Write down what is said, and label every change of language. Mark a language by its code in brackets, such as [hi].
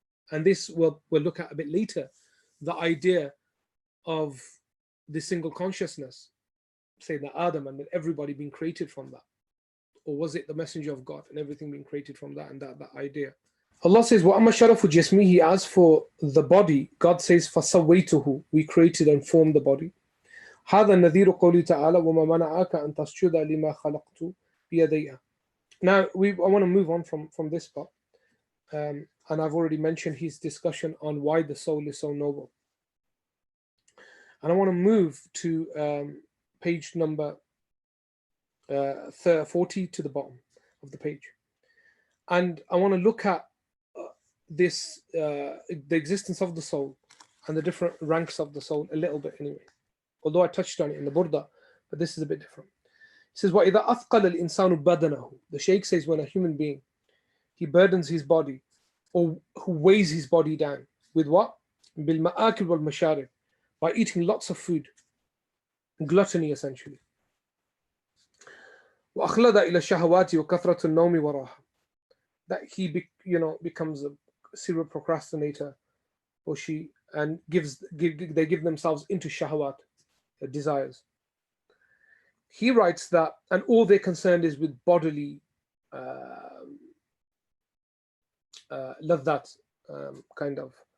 [en] And this we'll look at a bit later, the idea of the single consciousness, say that Adam and that everybody being created from that. Or was it the messenger of God and everything being created from that, and that idea? Allah says, [ar] وَأَمَّا شَرَفُ جِسْمِهِ, [en] as for the body, God says, [ar] فَسَوَّيْتُهُ, [en] we created and formed the body. [ar] هذا النذير قوله تعالى وما منعك أن تسجد لما خلقت بيدي. [en] Now I want to move on from this part, and I've already mentioned his discussion on why the soul is so noble. And I want to move to page number 40 to the bottom of the page, and I want to look at this the existence of the soul and the different ranks of the soul a little bit anyway. Although I touched on it in the Burda, but this is a bit different. It says, [ar] وَإِذَا أَثْقَلَ الْإِنسَانُ بَدَنَهُ. [en] The Shaykh says when a human being, he burdens his body, or who weighs his body down, with what? [ar] بِالْمَآكِلِ وَالْمَشَارِبِ, [en] by eating lots of food, gluttony essentially. [ar] وَأَخْلَدَ إِلَى الشَّهَوَاتِ وَكَثْرَةُ النَّوْمِ وَرَاحَةِ. [en] That he becomes serial procrastinator, or she, and they give themselves into shahwat, desires. He writes that, and all they're concerned is with bodily ladhat, kind of.